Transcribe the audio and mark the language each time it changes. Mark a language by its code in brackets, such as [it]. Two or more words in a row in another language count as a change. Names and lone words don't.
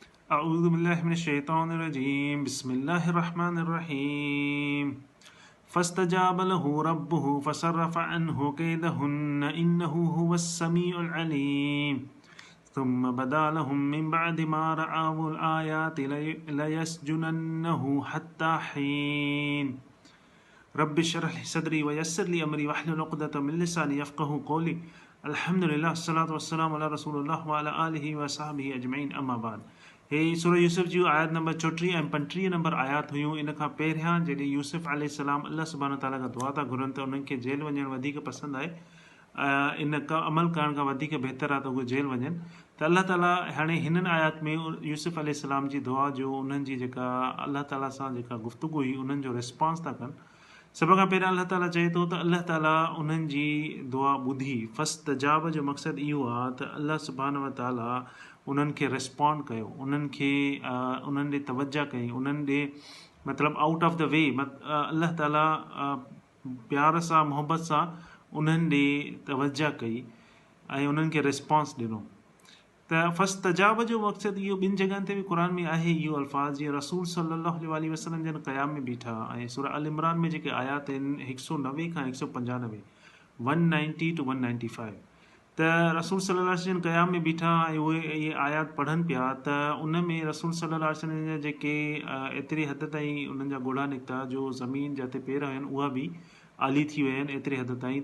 [ar] أعوذ بالله من الشيطان الرجيم بسم الله الرحمن الرحيم فاستجاب له ربه فصرف عنه كيدهن إنه هو السميع العليم ثم بدا لهم من بعد ما رأوا الآيات ليسجننه حتى حين رب اشرح لي صدري ويسر لي أمري واحلل عقدة من لساني يفقهوا قولي الحمد لله الصلاة والسلام على رسول الله وعلى آله وصحبه أجمعين أما بعد [sd] हे सूरह यूसुफ जी आयत नंबर 34 ऐं 35 नंबर आयात हुयूं। इन खां पहिरियां जॾहिं यूसुफ अलैहिस्सलाम [ar] الله سبحانه تعالى [sd] खां दुआ था घुरनि त उन्हनि खे जेल वञणु वधीक पसंदि आहे। इन का अमल करण खां वधीक बहितर आहे त उहे जेल वञनि। त अल्लाह ताला हाणे हिननि आयात में यूसुफ अलैहिस्सलाम जी दुआ जो उन्हनि जी जेका अल्लाह ताला सां जेका गुफ़्तगू हुई उन्हनि जो रिस्पॉन्स था कनि। सभ खां पहिरियां अल्लाह ताला चए थो त अल्लाह ताला उन्हनि जी दुआ ॿुधी। फ़स्तजाब जो मक़सदु इहो आहे त [ar] الله سبحانه وتعالى [sd] उन्हनि खे रिस्पॉन्ड कयो, उन्हनि खे उन्हनि ॾे तवजा कई, उन्हनि ॾे मतिलबु [en] out of the way [sd] अल्लाह ताला प्यार सां मोहबत सां उन्हनि ॾे तवजा कई ऐं उन्हनि खे रिस्पॉन्स ॾिनो। त फ़स्तजाब जो मक़सदु इहो ॿिनि जॻहियुनि ते बि क़ुर में आहे इहो अल्फाज़, जीअं रसूल [ar] صلى الله عليه وسلم [sd] जन क़याम में बीठा ऐं सूरह अल इमरान में जेके आयात आहिनि 190 खां 195 190 to 195 त रसूल [ar] صلى الله عليه وسلم [sd] क़याम में बीठा ऐं उहे इहे आयात पढ़नि पिया त उन में रसूल [ar] صلى الله عليه وسلم [sd] जा जेके एतिरे हद ताईं उन्हनि जा ॻोढ़ा निकिता जो ज़मीन जिते पेर आहिनि उहा बि आली थी विया आहिनि एतिरे हद ताईं।